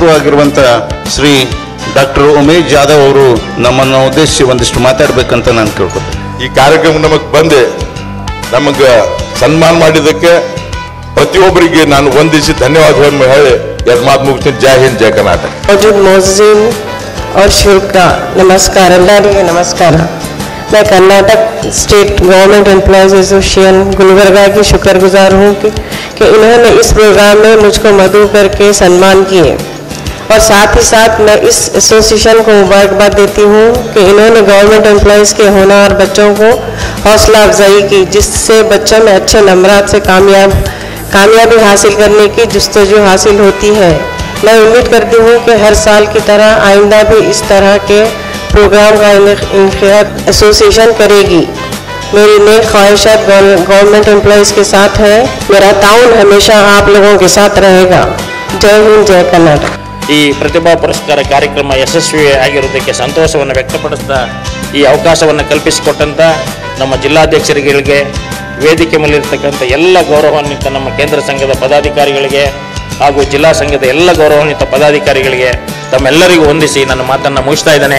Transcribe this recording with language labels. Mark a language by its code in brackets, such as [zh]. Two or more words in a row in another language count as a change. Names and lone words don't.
[kn] ಆಗಿರುವಂಥ ಶ್ರೀ ಡಾಕ್ಟರ್ ಉಮೇಶ್ ಜಾಧವ್ ಅವರು ನಮ್ಮನ್ನು ಉದ್ದೇಶಿಸಿ ಒಂದಿಷ್ಟು ಮಾತಾಡಬೇಕಂತ ನಾನು ಕೇಳ್ಕೊತೀನಿ. ಈ ಕಾರ್ಯಕ್ರಮ ನಮಗೆ ನಮಗೆ ಸನ್ಮಾನ ಮಾಡಿದ್ದಕ್ಕೆ ಪ್ರತಿಯೊಬ್ಬರಿಗೆ ನಾನು ವಂದಿಸಿ ಧನ್ಯವಾದಗಳನ್ನು ಹೇಳಿ ಎರಡು ಮಾತು ಮುಗಿಸ್ತೀನಿ. ಜೈ ಹಿಂದ್, ಜೈ ಕರ್ನಾಟಕ. [ur] محسن اور شکرا نمسکار, [kn] ಎಲ್ಲರಿಗೆ ನಮಸ್ಕಾರ. [ur] میں کرناٹک اسٹیٹ گورنمنٹ ایمپلائز ایسوسی ایشن گلبرگہ کی شکرگزار ہوں کہ انہوں نے اس پروگرام میں مجھکو مدعو کرکے سمان کیے، اور ساتھ ہی ساتھ میں اس ایسوسی ایشن کو مبارکباد دیتی ہوں کہ انہوں نے [en] government employees [ur] کے ہونہار بچوں کو حوصلہ افزائی کی، جس سے بچوں میں اچھے نمبرات سے کامیابی حاصل کرنے کی جستجو حاصل ہوتی ہے. میں امید کرتی ہوں کہ ہر سال کی طرح آئندہ بھی اس طرح کے پروگرام کا انعقاد ایسوسی ایشن کرے گی. میری نیک خواہشات [en] government employees [ur] کے ساتھ ہے. میرا تعاون ہمیشہ آپ لوگوں کے ساتھ رہے گا. جے ہند، جے کرناٹک. [kn] ಈ ಪ್ರತಿಭಾ ಪುರಸ್ಕಾರ ಕಾರ್ಯಕ್ರಮ ಯಶಸ್ವಿ ಆಗಿರುವುದಕ್ಕೆ ಸಂತೋಷವನ್ನು ವ್ಯಕ್ತಪಡಿಸ್ತಾ ಈ ಅವಕಾಶವನ್ನು ಕಲ್ಪಿಸಿಕೊಟ್ಟಂಥ ನಮ್ಮ ಜಿಲ್ಲಾಧ್ಯಕ್ಷರುಗಳಿಗೆ, ವೇದಿಕೆ ಮೇಲಿರ್ತಕ್ಕಂಥ ಎಲ್ಲ ಗೌರವಾನ್ವಿತ ನಮ್ಮ ಕೇಂದ್ರ ಸಂಘದ ಪದಾಧಿಕಾರಿಗಳಿಗೆ ಹಾಗೂ ಜಿಲ್ಲಾ ಸಂಘದ ಎಲ್ಲ ಗೌರವಾನ್ವಿತ ಪದಾಧಿಕಾರಿಗಳಿಗೆ ತಮ್ಮೆಲ್ಲರಿಗೂ ವಂದಿಸಿ ನನ್ನ ಮಾತನ್ನು ಮುಗಿಸ್ತಾ ಇದ್ದೇನೆ.